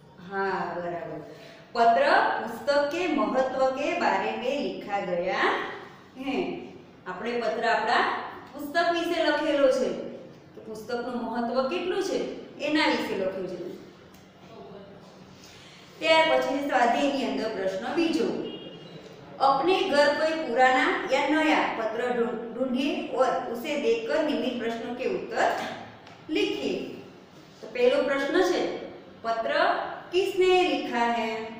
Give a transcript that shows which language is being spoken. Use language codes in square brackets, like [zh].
[hi] हाँ बराबर, पत्र पुस्तक के महत्व के बारे में लिखा गया है। [gu] આપણે પત્ર આપણા પુસ્તક વિશે લખેલો છે કે પુસ્તકનું મહત્વ કેટલું છે એના વિશે લખ્યું છે। ત્યાર પછી સ્વાધ્યાયની અંદર પ્રશ્ન બીજો, [hi] अपने घर कोई पुराना या नया पत्र ढूंढिए और उसे देखकर निम्न प्रश्नों के उत्तर लिखिए। तो पहलो प्रश्न है, पत्र किसने लिखा है?